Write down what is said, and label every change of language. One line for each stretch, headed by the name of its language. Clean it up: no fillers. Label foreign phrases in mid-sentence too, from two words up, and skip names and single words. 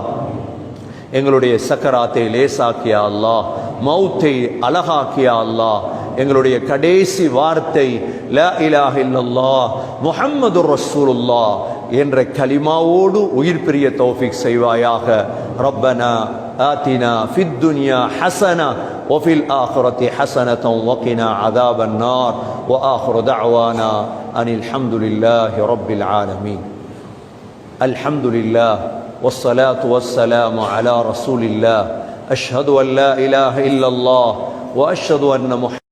Tamil: எங்களுடைய சக்கராத்தை லேசாக்கியா அல்லாஹ், மௌத்தை அழகாக்கியா அல்லாஹ். எங்களுடைய கடைசி வார்த்தை
Arabic: لا إله إلا الله محمد رسول الله
Tamil: என்ற கலிமாவோடு உயிர் பிரிய தௌஃபீக் செய்வாயாக.
Arabic: ربنا آتنا في الدنيا حسنة وفي الآخرة حسنة وقنا عذاب النار وآخر دعوانا أن الحمد لله رب العالمين. الحمد لله والصلاة والسلام على رسول الله. أشهد أن لا إله إلا الله وأشهد أن محمد